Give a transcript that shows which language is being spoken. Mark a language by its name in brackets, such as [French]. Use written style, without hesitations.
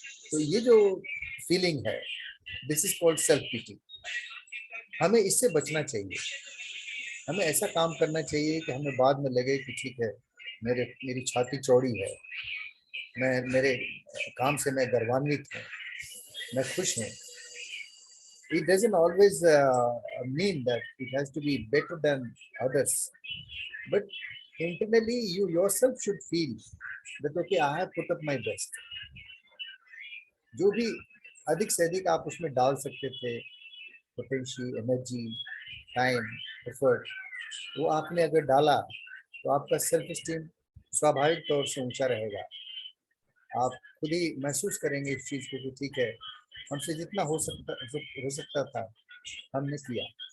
[Hindi] तो ये जो फीलिंग है, [English] This is called self pity. [Hindi] हमें इससे बचना चाहिए। हमें ऐसा काम करना चाहिए कि हमें बाद में लगे कि ठीक है, मेरी छाती चौड़ी है, मेरे काम से मैं गर्वान्वित हूँ, मैं खुश हूँ। [English] It doesn't always mean that it has to be better than others, but internally you yourself should feel that okay, I have put up my best. [Hindi] जो भी अधिक से अधिक आप उसमें डाल सकते थे, पोटेंशियल, एनर्जी, टाइम, एफर्ट, वो आपने अगर डाला तो आपका सेल्फ एस्टीम स्वाभाविक तौर से ऊंचा रहेगा। आप खुद ही महसूस करेंगे इस चीज़ को कि ठीक है, हमसे जितना हो सकता था हमने किया।